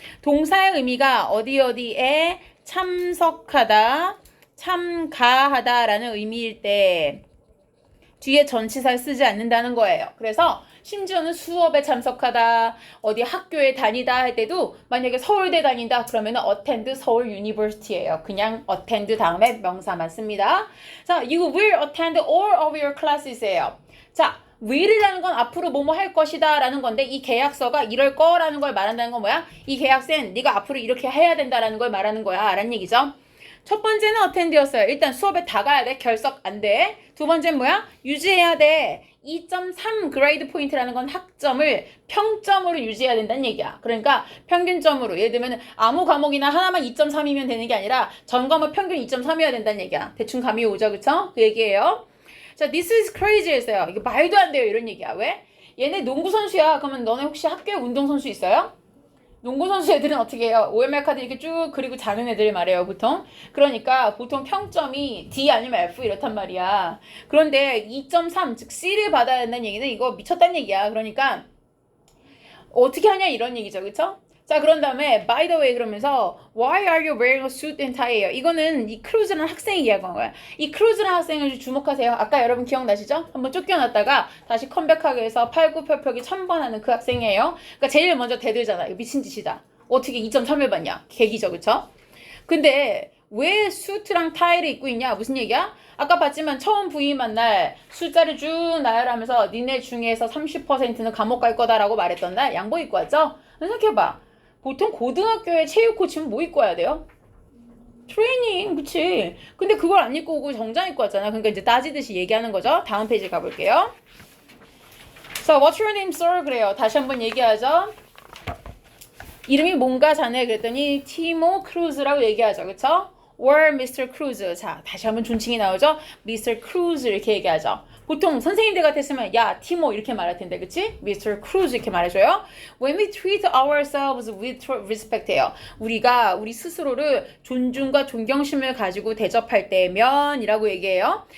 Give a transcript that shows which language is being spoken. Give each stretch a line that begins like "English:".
Korean: 동사의 의미가 어디에 참석하다, 참가하다라는 의미일 때 뒤에 전치사를 쓰지 않는다는 거예요. 그래서 심지어는 수업에 참석하다, 어디 학교에 다니다 할 때도 만약에 서울대 다닌다 그러면 attend 서울 유니버시티예요. 그냥 attend 다음에 명사만 씁니다. 자,
English: you will attend all of your classes
Korean: 예요. 자, will이라는 건 앞으로 뭐뭐 할 것이다 라는 건데 이 계약서가 이럴 거라는 걸 말한다는 건 뭐야? 이 계약서엔 네가 앞으로 이렇게 해야 된다라는 걸 말하는 거야 라는 얘기죠. 첫 번째는 attend였어요. 일단 수업에 다 가야 돼. 결석 안 돼. 두 번째는 뭐야? 유지해야 돼. 2.3 그레이드 포인트라는 건 학점을 평점으로 유지해야 된다는 얘기야. 그러니까 평균점으로 예를 들면 아무 과목이나 하나만 2.3이면 되는 게 아니라 전 과목 평균 2.3이어야 된다는 얘기야. 대충 감이 오죠, 그쵸? 그 얘기예요. 자,
English: this is crazy
Korean: 했어요. 이게 말도 안 돼요, 이런 얘기야. 왜? 얘네 농구 선수야. 그러면 너네 혹시 학교에 운동 선수 있어요? 농구 선수 애들은 어떻게 해요? OMR 카드 이렇게 쭉 그리고 자는 애들 말이에요, 보통. 그러니까 보통 평점이 D 아니면 F 이렇단 말이야. 그런데 2.3, 즉 C를 받아야 된다는 얘기는 이거 미쳤다는 얘기야. 그러니까 어떻게 하냐 이런 얘기죠, 그쵸? 자, 그런 다음에
English: by the way
Korean: 그러면서
English: why are you wearing a suit and tie?
Korean: 이거는 이 크루즈라는 학생이 이야기한 거야. 이 크루즈라는 학생을 주목하세요. 아까 여러분 기억나시죠? 한번 쫓겨났다가 다시 컴백하기 위해서 팔굽혀펴기 1000번 하는 그 학생이에요. 그러니까 제일 먼저 대들잖아. 이거 미친 짓이다. 어떻게 2.3을 받냐? 계기죠, 그쵸? 근데 왜 수트랑 타이를 입고 있냐? 무슨 얘기야? 아까 봤지만 처음 부임한 날 숫자를 쭉 나열하면서 니네 중에서 30%는 감옥 갈 거다라고 말했던 날 양복 입고 왔죠? 생각해봐. 보통 고등학교에 체육 코치는 뭐 입고 와야 돼요? 트레이닝, 그치? 근데 그걸 안 입고 오고 정장 입고 왔잖아. 그러니까 이제 따지듯이 얘기하는 거죠. 다음 페이지 가볼게요.
English: So, what's your name, sir?
Korean: 그래요. 다시 한번 얘기하죠. 이름이 뭔가 자네 그랬더니 티모 크루즈라고 얘기하죠. 그쵸?
English: or Mr. Cruz.
Korean: 자, 다시 한번 존칭이 나오죠.
English: Mr.
Korean: Cruz 이렇게 얘기하죠. 보통 선생님들 같았으면 야, 티모 이렇게 말할 텐데, 그치?
English: Mr.
Korean: Cruz 이렇게 말해줘요.
English: When we treat ourselves with respect
Korean: 해요. 우리가 우리 스스로를 존중과 존경심을 가지고 대접할 때면 이라고 얘기해요.